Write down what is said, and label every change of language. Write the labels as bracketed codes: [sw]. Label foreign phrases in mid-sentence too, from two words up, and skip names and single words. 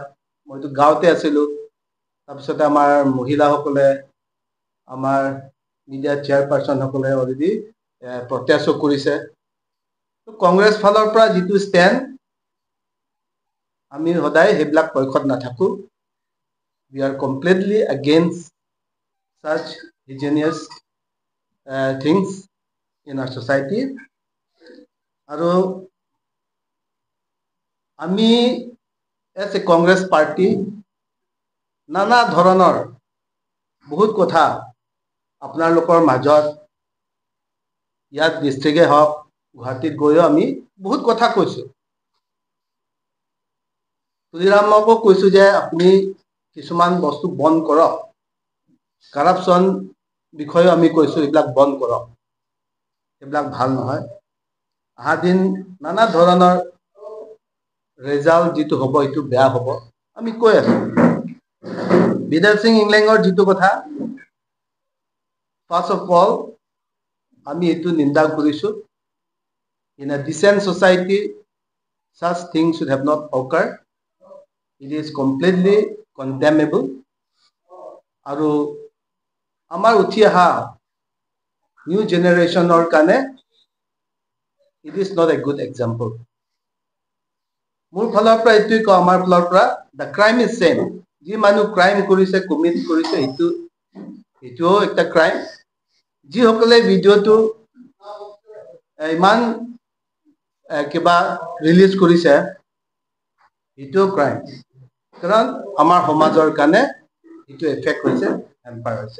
[as] মইতো গাঁৱতে আছিলোঁ। তাৰপিছতে আমাৰ মহিলাসকলে আমাৰ [en] media chairpersonসকলে already protestো [as] কৰিছে। কংগ্ৰেছ ফালৰ পৰা যিটো ষ্টেণ্ড আমি সদায় সেইবিলাক পক্ষত নাথাকোঁ। [en] We are completely against such heinous things in our society. [as] আৰু আমি [en] as a Congress party [as] নানা ধৰণৰ বহুত কথা আপোনালোকৰ মাজত ইয়াত ডিষ্ট্ৰিক্টে হওক গুৱাহাটীত গৈও আমি বহুত কথা কৈছোঁ। তুলিৰামকো কৈছোঁ যে আপুনি কিছুমান বস্তু বন্ধ কৰক। কাৰাপশ্যন বিষয়েও আমি কৈছোঁ এইবিলাক বন্ধ কৰক, এইবিলাক ভাল নহয়। অহা দিন নানা ধৰণৰ ৰেজাল্ট যিটো হ'ব এইটো বেয়া হ'ব আমি কৈ আছোঁ। বিদৰ সিং ইংলেঙৰ যিটো কথা [en] first of all [as] আমি এইটো নিন্দা কৰিছোঁ। [en] In a decent society such things should have not occurred. It is completely condemnable. [as] আৰু আমাৰ উঠি অহা [en] new generationৰ [as] কাৰণে [en] it is not a good example. [as] মোৰ ফালৰ পৰা এইটোৱে কওঁ, আমাৰ ফালৰ পৰা [en] the crime is same. [as] যি মানুহ ক্ৰাইম কৰিছে কমিট কৰিছে এইটোও একটা ক্ৰাইম। যিসকলে ভিডিঅ'টো ইমান কিবা ৰিলিজ কৰিছে এইটোও ক্ৰাইম, কাৰণ আমাৰ সমাজৰ কাৰণে এইটো এফেক্ট হৈছে, হেম্পাৰ হৈছে।